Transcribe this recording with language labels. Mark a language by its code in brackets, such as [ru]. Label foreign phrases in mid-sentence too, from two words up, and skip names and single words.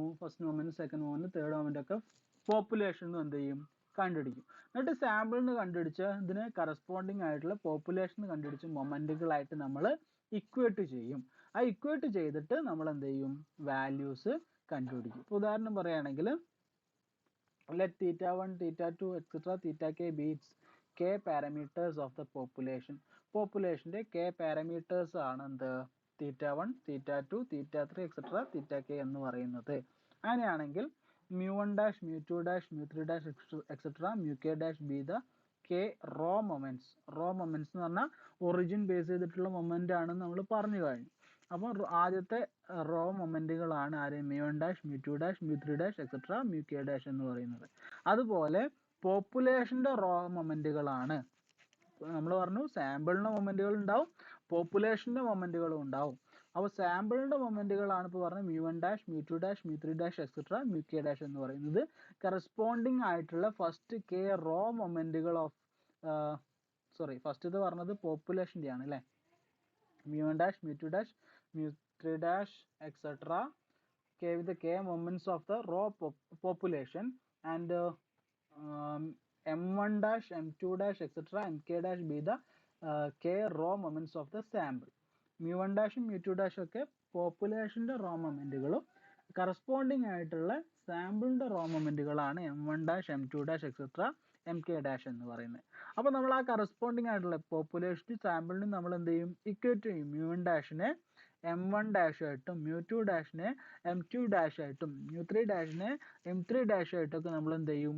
[en] first moment, second moment, third moment [ml] ഒക്കെ പോപ്പുലേഷനിൽ നിന്ന് എന്ത് ചെയ്യും? കണ്ടുപിടിക്കും. എന്നിട്ട് സാമ്പിളിൽ നിന്ന് കണ്ടുപിടിച്ച ഇതിന് കറസ്പോണ്ടിങ് ആയിട്ടുള്ള പോപ്പുലേഷൻ കണ്ടുപിടിച്ച മൊമെന്റുകളായിട്ട് നമ്മൾ ഇക്വേറ്റ് ചെയ്യും. ആ ഇക്വേറ്റ് ചെയ്തിട്ട് നമ്മൾ എന്ത് ചെയ്യും? വാല്യൂസ് കണ്ടുപിടിക്കും. ഉദാഹരണം പറയുകയാണെങ്കിൽ [en] let theta 1, theta 2, etc. theta k be its k parameters of the population. [ml] പോപ്പുലേഷന്റെ k പാരാമീറ്റേഴ്സ് ആണ് എന്ത്? [en] theta 1, theta 2, theta 3, etc. theta k [ml] എന്ന് പറയുന്നത്. [en] അങ്ങനെയാണെങ്കിൽ mu1 dash, mu2 dash, mu3 dash, etc. mu k dash be the k raw moments. raw moments [ml] എന്ന് പറഞ്ഞാൽ [en] origin base [ml] ചെയ്തിട്ടുള്ള മൊമെന്റ് ആണെന്ന് നമ്മൾ പറഞ്ഞു കഴിഞ്ഞു. അപ്പോൾ ആദ്യത്തെ [en] raw moments [ml] ആര്? [en] mu1 dash, mu2 dash, mu3 dash, etc. mu k dash [ml] എന്ന് പറയുന്നത്. അതുപോലെ പോപ്പുലേഷന്റെ [en] raw moments, [ml] നമ്മൾ പറഞ്ഞു സാമ്പിളിന്റെ മൊമെന്റുകൾ ഉണ്ടാവും, പോപ്പുലേഷന്റെ മൊമെന്റുകളും ഉണ്ടാവും. അപ്പോൾ സാമ്പിളിന്റെ മൊമെന്റുകളാണ് ഇപ്പോൾ പറഞ്ഞ [en] mu1 dash, mu2 dash, mu3 dash, etc. mu k dash [ml] എന്ന് പറയുന്നത്. കറസ്പോണ്ടിങ് ആയിട്ടുള്ള [en] first k raw moments of first [ml] ഇത് പറഞ്ഞത് പോപ്പുലേഷന്റെ ആണ് അല്ലേ? [en] mu1 dash, mu2 dash, mu3 dash, etc. k with the k moments of the raw population and m1 dash, m2 dash, etc. mk dash be the k raw moments of the sample. mu1 dash mu2 dash [ml] ഒക്കെ പോപ്പുലേഷന്റെ [en] raw moments [ml] കറസ്പോണ്ടിങ് ആയിട്ടുള്ള സാമ്പിളിന്റെ [en] raw moments m1 dash, m2 dash, etc. mk dash [ml] എന്ന് പറയുന്നത്. അപ്പോൾ നമ്മൾ ആ കറസ്പോണ്ടിങ് ആയിട്ടുള്ള പോപ്പുലേഷനും സാമ്പിളിനും നമ്മൾ എന്ത് ചെയ്യും? ഇക്വേറ്റ് ചെയ്യും. mu1 ഡാഷിനെ m1 ഡാഷ് ആയിട്ടും mu2 ഡാഷിനെ m2 ഡാഷ് ആയിട്ടും mu3 ഡാഷിനെ m3 ഡാഷ് ആയിട്ടൊക്കെ നമ്മൾ എന്ത് ചെയ്യും?